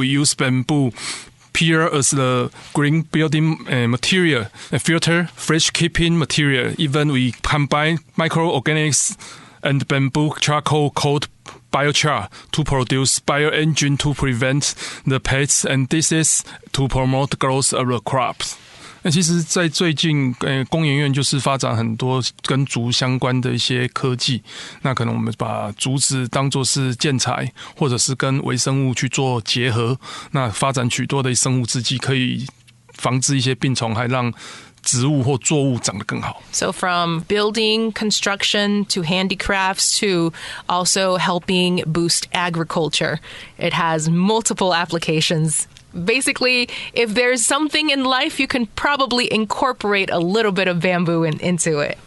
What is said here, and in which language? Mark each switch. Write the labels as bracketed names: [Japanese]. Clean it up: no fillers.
[English] We use bamboo peel as the green building material, a filter, fresh keeping material. Even we combine microorganics and bamboo charcoal called biochar to produce bioengine to prevent the pests and diseases to promote growth of the crops. [Chinese] 那其实在最近工研院就是发展很多跟竹相关的一些科技，那可能我们把竹子当作是建材，或者是跟微生物去做结合，那发展许多的生物制剂，可以防治一些病虫，还让植物或作物长得更好。 [English] So from building, construction, to handicrafts, to also helping boost agriculture, it has multiple applications basically, if there's something in life, you can probably incorporate a little bit of bamboo into it.